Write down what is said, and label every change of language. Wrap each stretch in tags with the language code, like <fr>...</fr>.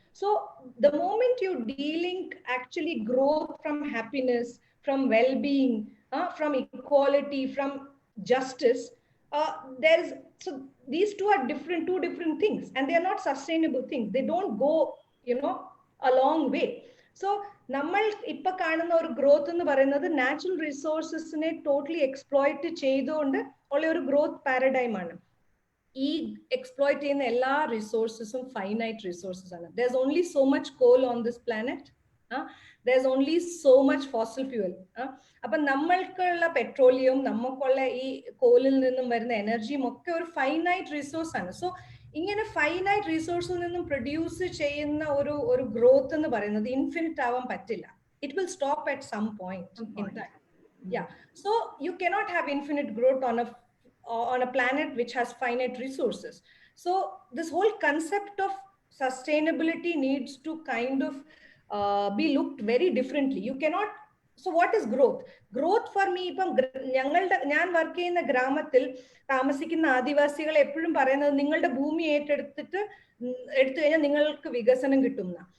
<en>So the moment you de-link actually growth from happiness, from well-being, from equality, from justice, there's so these two are two different things, and they are not sustainable things. They don't go, a long way.</en> <ml>So നമ്മൾ ഇപ്പൊ കാണുന്ന ഒരു growth എന്ന് പറയുന്നത് natural റിസോഴ്സസിനെ totally exploit ചെയ്തുകൊണ്ട് ഉള്ള ഒരു growth paradigm ആണ്. ഈ എക്സ്പ്ലോയിറ്റ് ചെയ്യുന്ന എല്ലാ റിസോഴ്സസും ഫൈനൈറ്റ് റിസോഴ്സസ് ആണ്.</ml> <en>There is only so much coal on this planet, there is only so much fossil fuel.</en> <ml>അപ്പൊ നമ്മൾക്കുള്ള പെട്രോളിയം, നമുക്കുള്ള ഈ കോലിൽ നിന്നും വരുന്ന എനർജിയും ഒക്കെ ഒരു ഫൈനൈറ്റ് റിസോഴ്സ് ആണ്. സോ ഇങ്ങനെ ഫൈനൈറ്റ് റിസോഴ്സിൽ നിന്നും പ്രൊഡ്യൂസ് ചെയ്യുന്ന ഒരു ഗ്രോത്ത് എന്ന് പറയുന്നത് ഇൻഫിനിറ്റ് ആവാൻ പറ്റില്ല.</ml> <en>It will stop at some point in time. So you cannot have infinite growth on a planet which has finite resources. So this whole concept of sustainability needs to kind of be looked very differently. You cannot. So what is growth? Growth for me,</en> <ml>ഞാൻ work ചെയ്യുന്ന ഗ്രാമത്തിൽ താമസിക്കുന്ന ആദിവാസികളെ എപ്പോഴും പറയുന്നത് നിങ്ങളുടെ ഭൂമി എടുത്തു കഴിഞ്ഞാൽ നിങ്ങൾക്ക് വികസനം കിട്ടുന്ന.</ml>